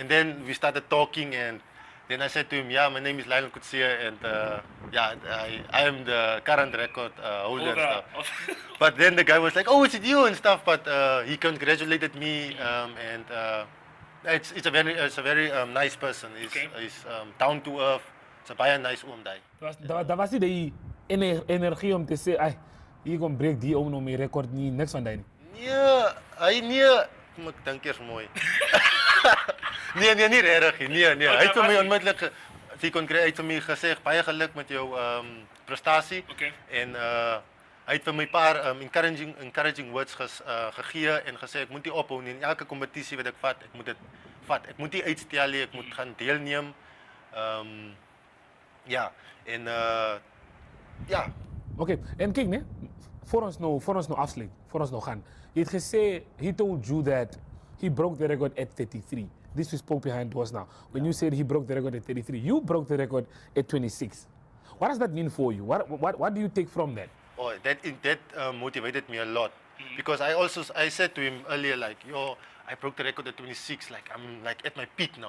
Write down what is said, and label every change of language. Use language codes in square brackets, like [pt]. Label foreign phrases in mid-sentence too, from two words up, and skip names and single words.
[en] And then we started talking, and then I said to him, yeah, my name is Lionel Coetzee, and yeah, I am the current record holder and stuff. But then the guy was like, oh, is it you and stuff? But he congratulated me, and it's a very nice person. He's down to earth. It's a baie nice oom daai. [af] Daar was nie die energie om te sê, "Ai, hier kom breek die ou nou my rekord nie, niks van daai nie." Nee, ek dink eers mooi. nee, nie regtig nie. Nee. Hy het vir my onmiddellik hy het vir my gesê baie geluk met jou prestasie. Okay. En hy het vir my 'n paar encouraging words gegee en gesê ek moet nie ophou nie. In elke kompetisie wat ek vat, ek moet dit vat. Ek moet nie uitstel nie, ek moet gaan deelneem. Ja, en ja. Okay, en kyk nee, voor ons nou afsluit, voor ons nou gaan. Jy het gesê [en] he told you that he broke the record at 33. This we spoke behind doors now. When you said he broke the record at 33, you broke the record at 26. What does that mean for you? What do you take from that? Oh, that motivated me a lot, because I said to him earlier, like, yo, I broke the record at 26, like I'm like at my peak now.